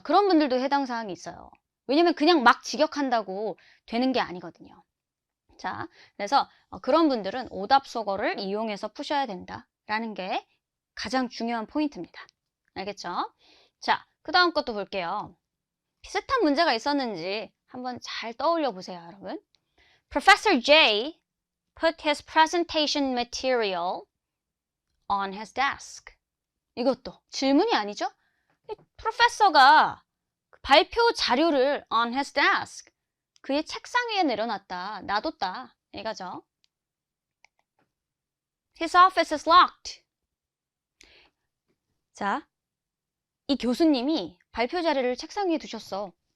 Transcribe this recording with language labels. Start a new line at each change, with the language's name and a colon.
Korean: 그런 분들도 해당 사항이 있어요. 왜냐면 그냥 막 직역한다고 되는 게 아니거든요. 자, 그래서 그런 분들은 오답 소거를 이용해서 푸셔야 된다라는 게 가장 중요한 포인트입니다. 알겠죠? 자, 그 다음 것도 볼게요. 비슷한 문제가 있었는지 한번 잘 떠올려 보세요, 여러분.
English: Professor J put his presentation material on his desk.
Korean: 이것도 질문이 아니죠? 프로페서가 발표 자료를
English: on his desk,
Korean: 그의 책상 위에 내려놨다, 놔뒀다, 이거죠.
English: His office is locked.
Korean: 자, 이 교수님이 발표 자료를 책상 위에 두셨어.